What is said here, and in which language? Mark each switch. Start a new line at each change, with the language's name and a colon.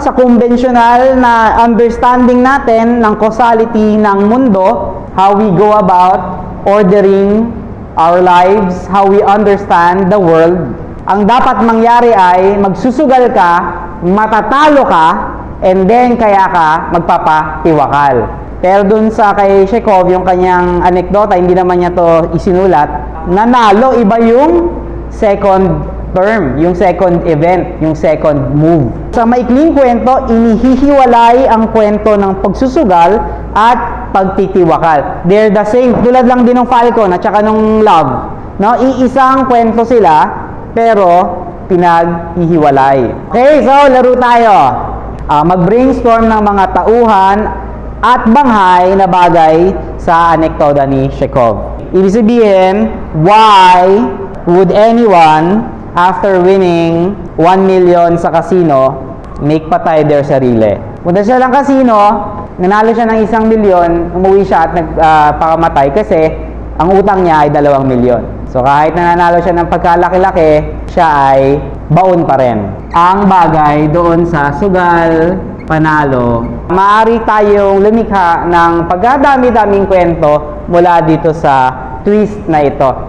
Filipino: Sa conventional na understanding natin ng causality ng mundo,
English: how we go about ordering our lives, how we understand the world.
Filipino: Ang dapat mangyari ay magsusugal ka, matatalo ka, and then kaya ka magpapatiwakal. Pero dun sa kay Chekhov, yung kanyang anekdota, hindi naman niya to isinulat, nanalo, iba yung second term, yung second event, yung second move. Sa maikling kwento, inihihiwalay ang kwento ng pagsusugal at pagtitiwakal.
English: They're the same.
Filipino: Tulad lang din ng Falcon at saka ng Love. No? Iisang kwento sila, pero pinaghihiwalay. Okay, so laro tayo. Mag-brainstorm ng mga tauhan at banghay na bagay sa anekdota ni Chekhov. Ibig sabihin,
English: why would anyone, after winning 1 million sa casino, make patay their sarili?
Filipino: Punta siya lang casino, nanalo siya ng 1 milyon, umuwi siya at nagpakamatay kasi ang utang niya ay 2 milyon. So kahit nanalo siya ng pagkalaki-laki, siya ay baon pa rin. Ang bagay doon sa sugal, panalo, maaari tayong lumikha ng pagkadami-daming kwento mula dito sa twist na ito.